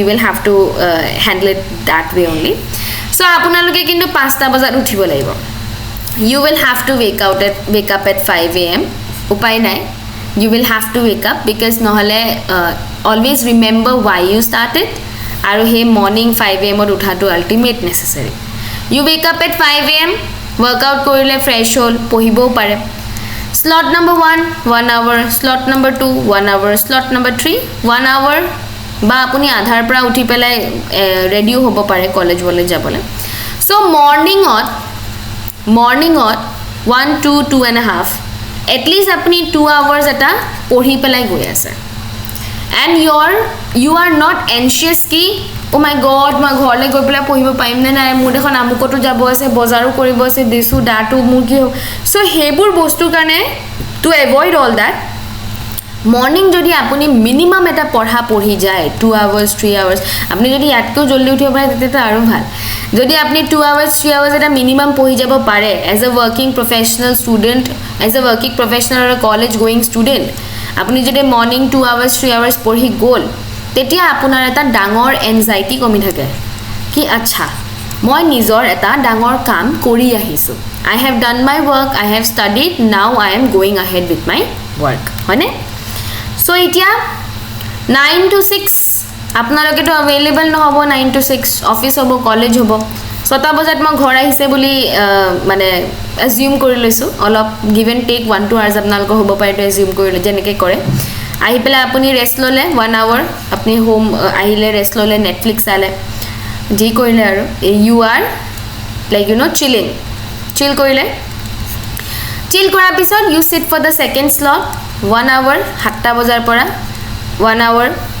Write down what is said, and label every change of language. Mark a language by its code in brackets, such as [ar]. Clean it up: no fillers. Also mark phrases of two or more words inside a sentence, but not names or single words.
[en] will have to handle it that way only so [as] আপোনালোকে কিন্তু 5টা বজাত উঠিব লাগিব [en] you will have to wake up at 5 am [as] উপায় নাই [en] you will have to wake up because নহলে always remember why you started [as] আৰু হে [en] মৰ্নিং 5 am ত উঠাটো ultimate necessary you wake up at 5 am workout [as] কৰিলে ফ্ৰেশ হল পঢ়িবও পাৰে [en] slot number 1 hour slot number 2 1 hour slot number 3 1 hour [as] বা আপুনি আধাৰ পৰা উঠি পেলাই ৰেডিও হ'ব পাৰে কলেজ বলে যাবলে [en] so morning 1 to 2.5 at least আপুনি 2 hours [as] এটা পঢ়ি পেলাই গৈ আছে [en] and you are not anxious ki oh my god [as] মই ঘৰলে গৈ পেলাই পঢ়িব পাৰিম নে নাই মোৰ দেখোন আমুকটো যাব আছে বজাৰো কৰিব আছে দিসু ডাটু মোৰ কি সো হেবোৰ বস্তুৰ কাৰণে [en] to avoid all that morning [as] যদি আপুনি মিনিমাম এটা পঢ়ি যায় [en] 2 hours 3 hours [as] আপুনি যদি ইয়াতকৈ জলদি উঠিব পাৰে তেতিয়া আৰু ভাল যদি আপুনি [en] 2 hours 3 hours [as] এটা মিনিমাম পঢ়ি যাব পাৰে [en] as a working professional or a college going student [as] আপুনি যদি মৰ্নিং [en] 2 hours 3 hours [as] পঢ়ি গল তেতিয়া আপোনাৰ এটা ডাঙৰ এনজাইটি কমি থাকে কি আচ্ছা মই নিজৰ এটা ডাঙৰ কাম কৰি আহিছো [en] I have done my work [as] I have studied now I am going ahead with my work হয়নে so এতিয়া 9 to 6 আপোনালোকে তো अवेलेबल নহব 9 to 6 অফিস হ'ব কলেজ হ'ব 6টা বজাত মই ঘৰ আহিছে বুলি মানে এজিউম কৰি লৈছো অলপ [en] give and take [as] 1 2 আৱাৰ্ছ আপোনালোকৰ হ'ব পাৰে তো এজিউম কৰি লৈ যেনেকৈ কৰে আহি পেলাই আপুনি ৰেষ্ট ল'লে 1 আৱাৰ আপুনি হোম আহিলে ৰেষ্ট ল'লে নেটফ্লিক্স চালে যি কৰিলে আৰু [en] you are like you know chill [as] কৰিলে চিল কৰাৰ পিছত [en] you sit for the second slot 1 hour [as] 7টা বজাৰ পৰা 1 আৱাৰ